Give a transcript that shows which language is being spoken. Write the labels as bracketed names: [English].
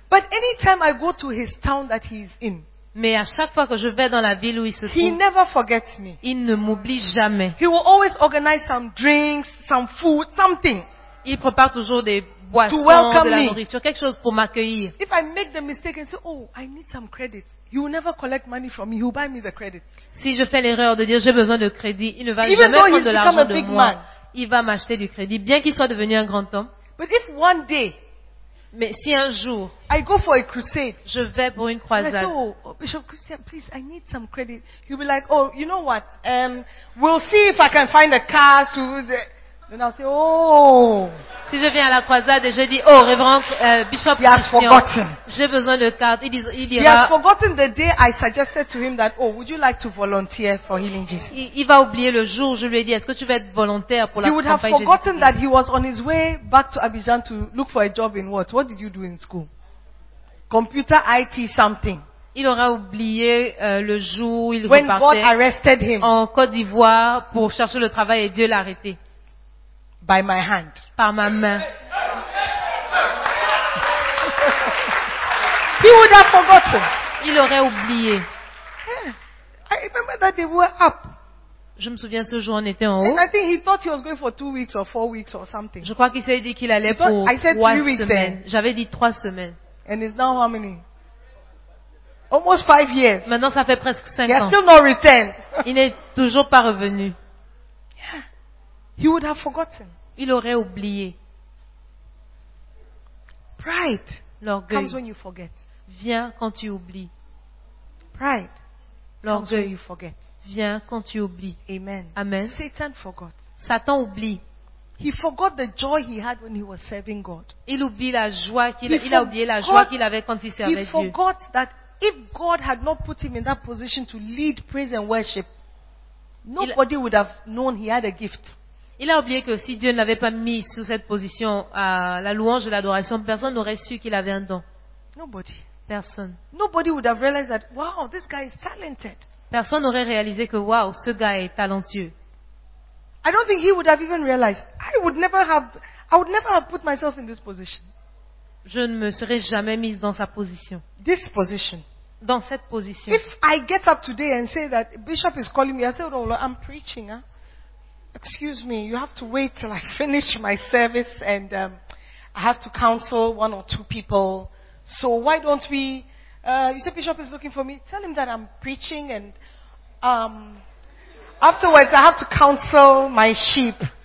[English] But any time I go to his town that he is in. [French] Mais à chaque fois que je vais dans la ville où il se trouve. [English] He never forgets me. [French] Il ne m'oublie jamais. [English] He will always organize some drinks, some food, something. [French] Il prépare toujours des boissons, [English] to welcome [French] de la [English] me. [French] Nourriture, quelque chose pour m'accueillir. [English] If I make the mistake and say, oh, I need some credit. He will never collect money from me. He will buy me the credit. [French] Si je fais l'erreur de dire j'ai besoin de crédit, il ne va [English] Even [French] jamais prendre de l'argent de moi. [English] Man. [French] Il va m'acheter du crédit, bien qu'il soit devenu un grand homme. [English] But if one day, [French] mais si un jour, [English] I go for a crusade, [French] je vais pour une croisade. [English] I say, oh, Bishop Christian, please, I need some credit. He'll be like, oh, you know what? We'll see if I can find a car to. Then I'll say, oh. [French] Si je viens à la croisade et je dis, oh, révérend Bishop Christian, j'ai besoin de carte, il dira... [English] He has forgotten the day I suggested to him that, oh, would you like to volunteer for healing Jesus? [French] Il va oublier le jour où je lui ai dit, est-ce que tu veux être volontaire pour la campagne Jésus? [English] He would have forgotten that he was on his way back to Abidjan to look for a job in what? What did you do in school? Computer, IT, something. [French] Il aura oublié le jour où il [English] When [French] repartait [English] God arrested him. [French] En Côte d'Ivoire pour chercher le travail et Dieu l'a arrêté. [English] By my hand. [French] Par ma main. [English] He would have forgotten. [French] Il aurait oublié. [English] Yeah. I remember that they were up. [French] Je me souviens ce jour on était en haut. [English] And I think he thought he was going for 2 weeks or 4 weeks or something. [French] Je crois qu'il s'est dit qu'il allait [English] thought, [French] pour trois semaines. [English] Then. [French] J'avais dit 3 semaines. [English] And it's now how many? Almost 5 years. [French] Maintenant ça fait presque 5 ans. [English] He has still not returned. [French] Il n'est toujours pas revenu. [English] He would have forgotten. [French] Il aurait oublié. [English] Pride [French] L'orgueil [English] comes when you forget. [French] Vient quand tu oublies. [English] Pride [French] L'orgueil [English] comes when you forget. [French] Vient quand tu oublies. [English] Amen. Amen. Satan forgot. [French] Satan oublie. [English] He forgot the joy he had when he was serving God. [French] Il oublie la joie qu'il avait quand il servait Dieu. [English] He forgot that if God had not put him in that position to lead praise and worship, nobody would have known he had a gift. [French] Il a oublié que si Dieu ne l'avait pas mis sous cette position à la louange et l'adoration, personne n'aurait su qu'il avait un don. [English] Nobody. [French] Personne. [English] Nobody would have realized that, wow, this guy is talented. [French] Personne n'aurait réalisé que wow, ce gars est talentueux. [English] I don't think he would have even realized. I would never have put myself in this position. [French] Je ne me serais jamais mise dans sa position. [English] This position. [French] Dans cette position. [English] If I get up today and say that Bishop is calling me, I say, oh Lord, I'm preaching, huh? Excuse me, you have to wait till I finish my service and I have to counsel one or two people. So why don't we, you say Bishop is looking for me, tell him that I'm preaching and afterwards I have to counsel my sheep.